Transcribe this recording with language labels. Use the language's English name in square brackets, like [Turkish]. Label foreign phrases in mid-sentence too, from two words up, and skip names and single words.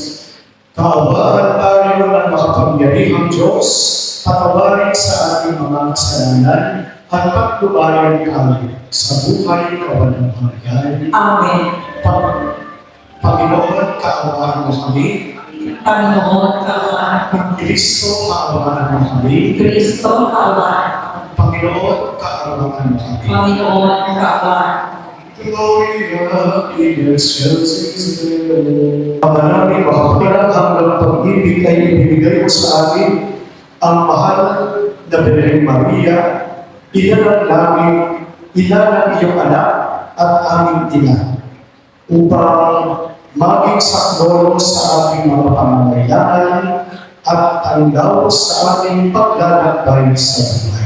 [Filipino] Kaawaan tayo ng makapangyarihang Diyos, patawarin sa ating mga kasalanan at paglubayan kami sa buhay kawalang-hanggan. Amen. Panginoon, kaawaan mo kami. Panginoon, kaawaan kami. Kristo, kaawaan mo kami. Kristo, kaawaan kami. Panginoon, kaawaan mo kami. Panginoon, kaawaan kami. [Latin] Gloria in excelsis Deo. [Filipino] Ama namin, makapalang hanggang pag-ibig ay ibinigay mo sa amin ang mahal na Birhen Maria, ina ng langit, ina ng iyong anak at aming ina, upang maging saklolo sa aming mga pangangailangan at tanggaw sa aming paglalakbay sa buhay.